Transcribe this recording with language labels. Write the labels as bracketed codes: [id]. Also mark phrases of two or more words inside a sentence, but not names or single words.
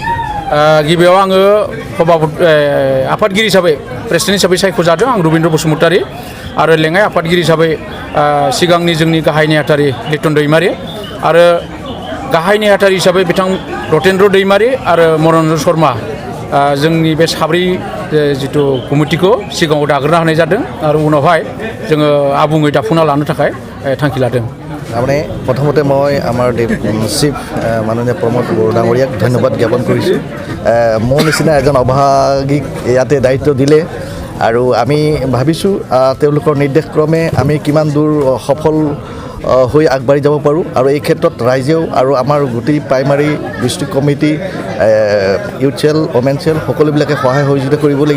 [brx] गिबियाव आङो आफादगिरि हिसाबै प्रेसिडेन्ट हिसाबै सायख'जादों आं रबिन्द्र बसुमतारी आरो लेङाइ आफादगिरि हिसाबै सिगांनि जोंनि गाहाय नेहाथारि लिटन दैमारि आरो गाहाय नेहाथारि हिसाबै बिथां रतेन्द्र दैमारि आरो मनरन्जन शर्मा जोंनि बे साब्रै जिथु कमिटिखौ सिगाङाव दाग्रोना होनाय जादों आरो उनावहाय जोङो आबुङै दाफुंना लानो थाखाय थांखि लादों। [as] মানে প্ৰথমতে মই আমাৰ চিফ মাননীয় প্ৰমোদ বড়ো ডাঙৰীয়াক ধন্যবাদ জ্ঞাপন কৰিছোঁ। মোৰ নিচিনা এজন অভাগীক ইয়াতে দায়িত্ব দিলে আৰু আমি ভাবিছোঁ তেওঁলোকৰ নিৰ্দেশক্ৰমে আমি কিমান দূৰ সফল হৈ আগবাঢ়ি যাব পাৰোঁ আৰু এই ক্ষেত্ৰত ৰাইজেও আৰু আমাৰ গোটেই [en] primary district committee youth cell women cell [as] সকলোবিলাকে সহায় সহযোগিতা কৰিব লাগিব।